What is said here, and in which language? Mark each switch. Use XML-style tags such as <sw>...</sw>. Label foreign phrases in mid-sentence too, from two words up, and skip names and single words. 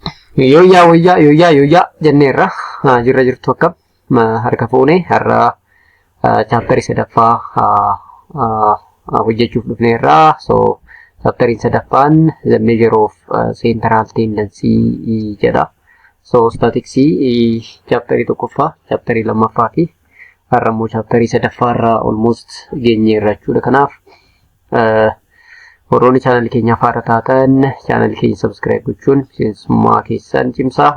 <om>Yoyyaa jenneerra jirra jirtu akka harka fuune har'a chapterii sadaffaa hojjechuuf dhufneerra. So chapteriin sadaffaan</om> <en>the measure of central tendency</en> <om>jedha. So statisticsii chapterii tokkoffaa, chapterii lammaffaa fi har'a immoo chapterii sadaffaarra almost geenyeerra jechuudha. Kanaaf warroonni channel keenya faara taatan channel keenya subscribe gochuun miseensummaa keessan cimsaa.</om>